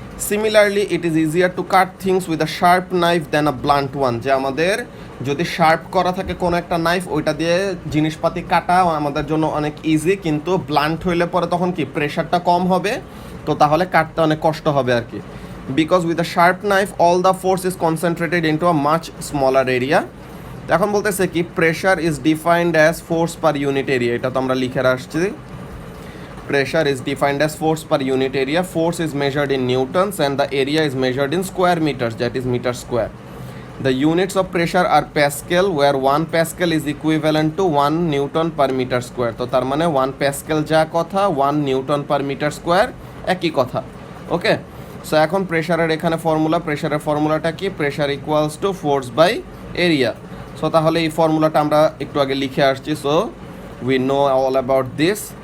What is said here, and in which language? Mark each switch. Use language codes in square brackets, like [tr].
[en] Similarly, it is easier to cut things with a sharp knife than a blunt one. [bn] যে আমাদের যদি sharp করা থাকে কোনো একটা নাইফ, ওইটা দিয়ে জিনিসপাতি কাটা আমাদের জন্য অনেক ইজি, কিন্তু ব্লান্ট হইলে পরে তখন কি প্রেশারটা কম হবে, তো তাহলে কাটতে অনেক কষ্ট হবে আর কি। [en] Because with a sharp knife all the force is concentrated into a much smaller area. [bn] এখন বলতেছে কি, [en] pressure is defined as force per unit area, [bn] এটা তো আমরা লিখে আসছি। [en] Pressure is defined as force per unit area. Force is measured in newtons and the area is measured in square meters, that is meter square. The units of pressure are Pascal, where 1 Pascal is equivalent to 1 Newton per meter square. [bn] তো তার মানে 1 Pascal যা কথা, [en] 1 Newton per meter square [bn] একই কথা। ওকে, so এখন প্রেশারের এখানে ফর্মুলা, প্রেশারের ফর্মুলাটা কি, [en] Pressure equals to force by area. [bn] So তাহলে এই ফর্মুলাটা আমরা একটু আগে লিখে আসছি, [en] So we know all about this.